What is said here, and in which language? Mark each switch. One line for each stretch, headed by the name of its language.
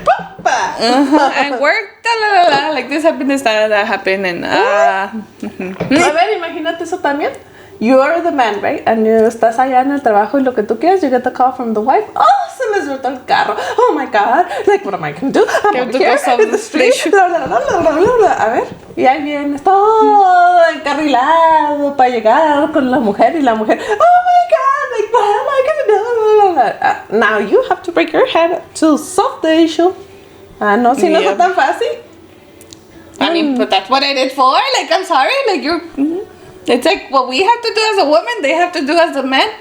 English: And work, like this happened, that happened, and A ver, imagínate eso también. You are the man, right?
Spanish: And you estás allá en el trabajo y lo que tú quieres, you get the call from the wife. Oh, se me suelta el carro. Oh my God.
English: Like, what am I going to do? I'm over here in the street.
Spanish: A ver, y ahí vienes todo encarrilado para llegar con la mujer y la mujer.
English: Oh my God, like, what am I going to do? Now you have to break your head to solve the issue.
Spanish: No, si no es tan fácil.
English: I mean, but that's what I did for. Like, I'm sorry. Like, you're... It's like what we have to do as a woman, they have to do as a man.